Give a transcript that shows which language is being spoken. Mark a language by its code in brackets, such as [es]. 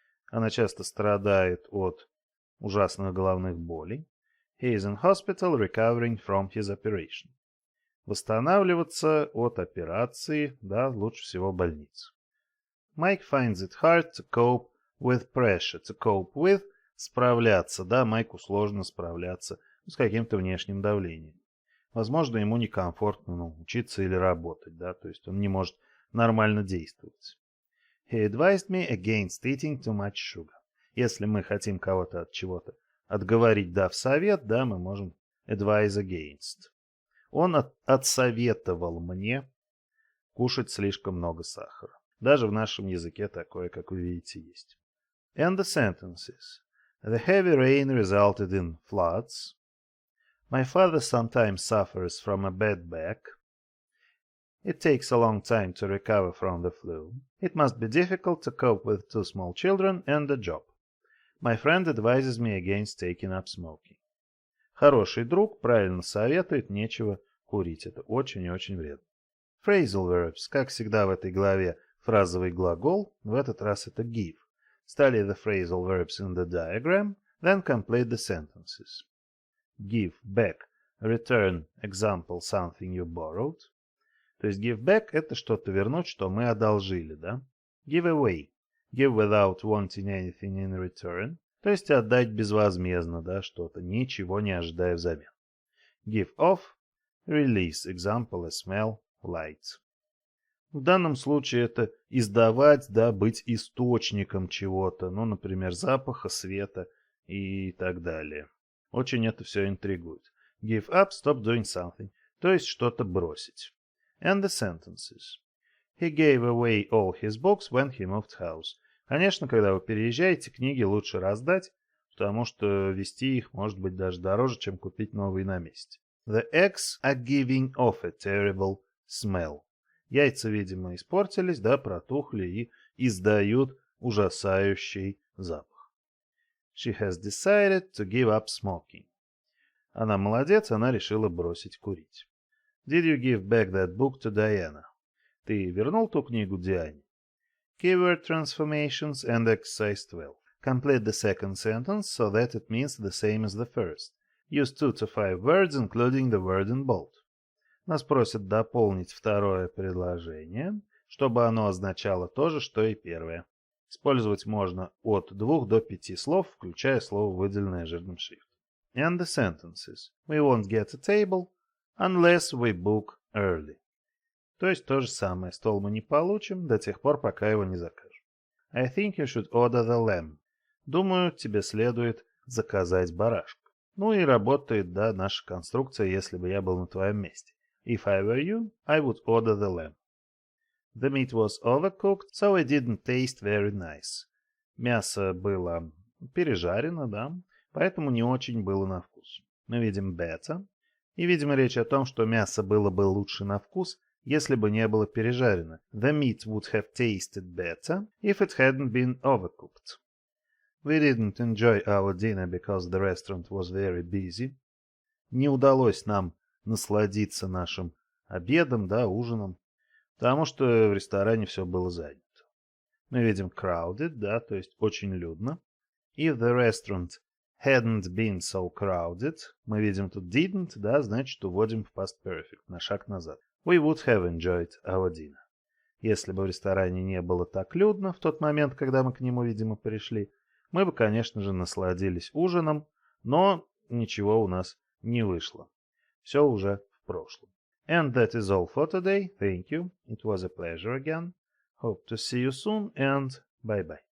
[ru] Она часто страдает от ужасных головных болей. [en] He is in hospital recovering from his operation. [ru] Восстанавливаться от операции, да, лучше всего в больнице. [en] Mike finds it hard to cope with pressure. [ru] To cope with – справляться, да, Майку сложно справляться с каким-то внешним давлением. Возможно, ему некомфортно, учиться или работать, да, то есть он не может нормально действовать. [en] He advised me against eating too much sugar. [ru] Если мы хотим кого-то от чего-то отговорить, дав совет, да, мы можем advise against. Он отсоветовал мне кушать слишком много сахара. Даже в нашем языке такое, как вы видите, есть. [en] And the sentences. The heavy rain resulted in floods. My father sometimes suffers from a bad back. It takes a long time to recover from the flu. It must be difficult to cope with 2 small children and a job. My friend advises me against taking up smoking. [ru] Хороший друг правильно советует, нечего курить. Это очень и очень вредно. [en] Phrasal verbs. [ru] Как всегда в этой главе фразовый глагол. В этот раз это give. [en] Study the phrasal verbs in the diagram, then complete the sentences. Give back, return, example, something you borrowed. [ru] То есть give back – это что-то вернуть, что мы одолжили, да? [en] Give away, give without wanting anything in return. [ru] То есть отдать безвозмездно, да, что-то, ничего не ожидая взамен. [en] Give off, release, example, a smell, light. [ru] В данном случае это издавать, да, быть источником чего-то, ну, например, запаха, света и так далее. Очень это все интригует. [en] Give up, stop doing something, [ru] то есть что-то бросить. [en] And the sentences. He gave away all his books when he moved house. [ru] Конечно, когда вы переезжаете, книги лучше раздать, потому что вести их может быть даже дороже, чем купить новые на месте. [en] The eggs are giving off a terrible smell. [ru] Яйца, видимо, испортились, да, протухли и издают ужасающий запах. [en] She has decided to give up smoking. [ru] Она молодец, она решила бросить курить. [en] Did you give back that book to Diana? [ru] Ты вернул ту книгу Диане? [en] Keyword transformations and exercise 12. Complete the second sentence so that it means the same as the first. Use 2 to 5 words, including the word in bold. [ru] Нас просят дополнить второе предложение, чтобы оно означало то же, что и первое. Использовать можно от 2 до 5 слов, включая слово, выделенное жирным шрифтом. [en] And the sentences. We won't get a table unless we book early. [ru] То есть то же самое. Стол мы не получим до тех пор, пока его не закажем. [en] I think you should order the lamb. [ru] Думаю, тебе следует заказать барашка. Ну и работает, да, наша конструкция, если бы я был на твоем месте. [en] If I were you, I would order the lamb. The meat was overcooked, so it didn't taste very nice. [ru] Мясо было пережарено, да, поэтому не очень было на вкус. Мы видим better. И, видимо, речь о том, что мясо было бы лучше на вкус, если бы не было пережарено. [en] The meat would have tasted better if it hadn't been overcooked. We didn't enjoy our dinner because the restaurant was very busy. [ru] Не удалось нам насладиться нашим обедом, да, ужином, потому что в ресторане все было занято. Мы видим crowded, да, то есть очень людно. [en] If the restaurant hadn't been so crowded, [ru] мы видим тут didn't, да, значит уводим в past perfect, на шаг назад. [en] We would have enjoyed our dinner. [ru] Если бы в ресторане не было так людно в тот момент, когда мы к нему, видимо, пришли, мы бы, конечно же, насладились ужином, но ничего у нас не вышло. Все уже в прошлом. [en] And that is all for today. Thank you. It was a pleasure again. Hope to see you soon and bye-bye.